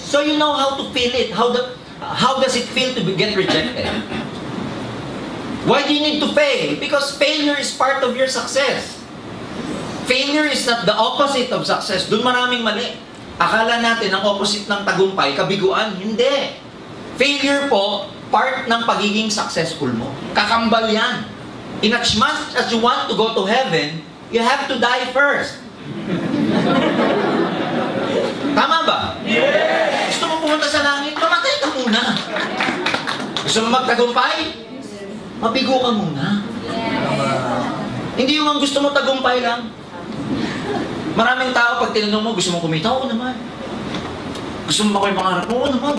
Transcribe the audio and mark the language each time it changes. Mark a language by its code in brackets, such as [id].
[en] So you know how to feel it. How does it feel to get rejected? Why do you need to fail? Because failure is part of your success. Failure is not the opposite of success. [tl] Doon maraming mali. Akala natin ang opposite ng tagumpay, kabiguan. Hindi. Failure po, part ng pagiging successful mo. Kakambal yan. [en] In as much as you want to go to heaven, you have to die first. [tl] Tama ba? Yes! Gusto mo pumunta sa langit? Mamatay ka muna. Gusto mo magtagumpay? Mabigo ka muna. Hindi yung ang gusto mo tagumpay lang. Maraming tao, pag tinanong mo, gusto mo kumita? Oo naman. Gusto mo makoy pangarap? Oo naman.